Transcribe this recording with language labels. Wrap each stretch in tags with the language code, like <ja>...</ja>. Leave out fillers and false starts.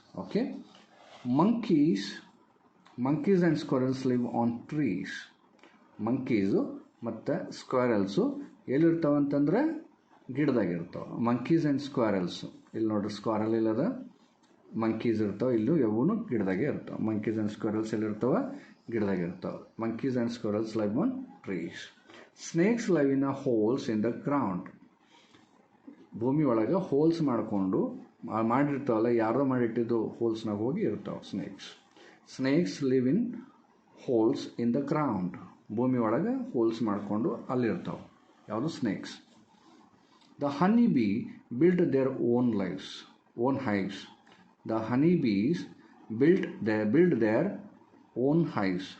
<en>Okay, monkeys and squirrels live on trees.</en> <kn>ಮಂಕೀಸು ಮತ್ತು ಸ್ಕ್ವಾರಲ್ಸು ಎಲ್ಲಿರ್ತಾವಂತಂದ್ರೆ ಗಿಡದಾಗಿರ್ತಾವೆ. Monkeys and ಸ್ಕ್ವಾರಲ್ಸು, ಇಲ್ಲಿ ನೋಡ್ರಿ ಸ್ಕ್ವಾರಲ್ ಇಲ್ಲದ, ಮಂಕೀಸ್ ಇರ್ತಾವೆ, ಇಲ್ಲೂ ಯಾವೂ ಗಿಡದಾಗೆ ಇರ್ತಾವೆ.</kn> <en>monkeys and squirrels</en> <kn>ಎಲ್ಲಿರ್ತಾವೆ? ಗಿಡದಾಗೆ ಇರ್ತಾವೆ.</kn> <en>Monkeys and squirrels live on trees. Snakes live in a holes in the ground.</en> <kn>ಭೂಮಿ ಒಳಗೆ ಹೋಲ್ಸ್ ಮಾಡಿಕೊಂಡು ಮಾಡಿರ್ತಾವಲ್ಲ, ಯಾರೋ ಮಾಡಿಟ್ಟಿದ್ದು ಹೋಲ್ಸ್ನಾಗ ಹೋಗಿ ಇರ್ತಾವೆ</kn> <en>Snakes live in holes in the ground.</en> <kn>ಭೂಮಿ ಒಳಗೆ ಹೋಲ್ಸ್ ಮಾಡಿಕೊಂಡು ಅಲ್ಲಿರ್ತಾವೆ. ಯಾವುದು? Snakes.</kn> <en>The honeybee built their own hives. The honeybees build their own hives.</en>